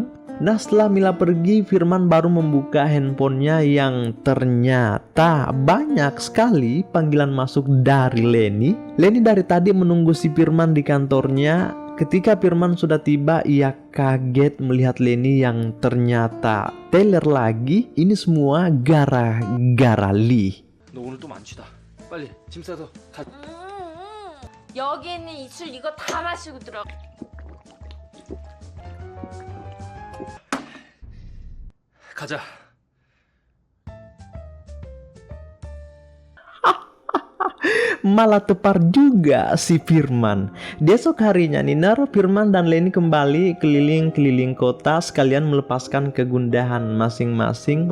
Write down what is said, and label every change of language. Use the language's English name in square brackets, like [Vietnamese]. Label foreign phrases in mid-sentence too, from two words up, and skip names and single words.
[Indonesian] Nah, setelah Mila pergi, Firman baru membuka handphonenya yang ternyata banyak sekali panggilan masuk dari Lenny. Lenny dari tadi menunggu si Firman di kantornya. Ketika Firman sudah tiba, ia kaget melihat Lenny yang ternyata teler lagi. Ini semua gara-gara Lee. [Korean] 너 오늘 또 만취다. 빨리 짐 싸서 가. 여기 있는 이 술 이거 다 마시고 들어. 가자. [Indonesian] Malah tepar juga si Firman. Di esok harinya Niner, Firman dan Lenny kembali keliling-keliling kota sekalian melepaskan kegundahan masing-masing.